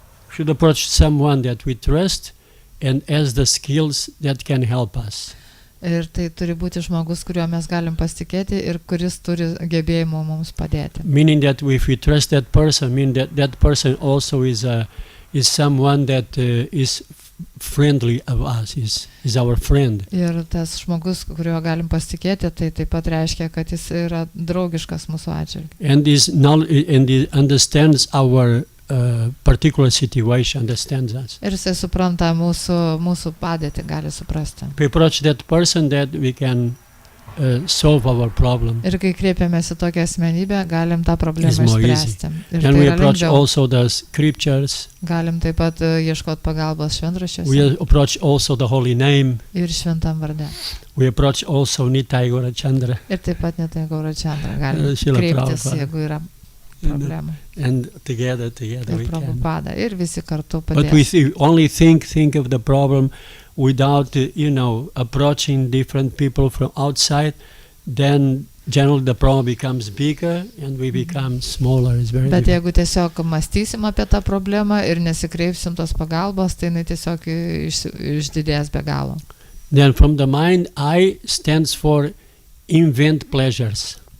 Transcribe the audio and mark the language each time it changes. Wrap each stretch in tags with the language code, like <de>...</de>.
<en>Should approach someone that we trust and has the skills that can help us.</en> <lt>Ir tai turi būti žmogus, kuriuo mes galim pasitikėti ir kuris turi gebėjimų mums padėti.</lt> <en>Meaning that if we trust that person, that person also is someone that is friendly of us, is our friend.</en> <lt>Ir tas žmogus, kuriuo galim pasitikėti, tai taip pat reiškia, kad jis yra draugiškas mūsų atžvilgiu.</lt> <en>And he understands our particular situation, understands us.</en> <lt>Ir jisai supranta mūsų padėtį, gali suprasti.</lt> <en>We approach that person that we can solve our problem.</en> <lt>Ir kai kreipiamės į tokią asmenybę, galim tą problemą išspręsti.</lt> <en>Then we approach also the scriptures.</en> <lt>Galim taip pat ieškoti pagalbos šventraščiuose.</lt> <en>We approach also the holy name.</en> <lt>Ir šventam varde.</lt> <en>We approach also Nitai Gaurachandra.</en> <lt>Ir taip pat Nitai Gaurachandra galim kreiptis, jeigu yra problemų.</lt> <en>And together we can.</en> <lt>Ir visi kartu padės.</lt> <en>But we only think of the problem without, approaching different people from outside, then generally the problem becomes bigger and we become smaller. It's very</en> <lt>Bet jeigu tiesiog mąstysim apie tą problemą ir nesikreipsim tos pagalbos, tai jinai tiesiog išdidės be galo.</lt> <en>Then from the mind, I stands for invent pleasures.</en>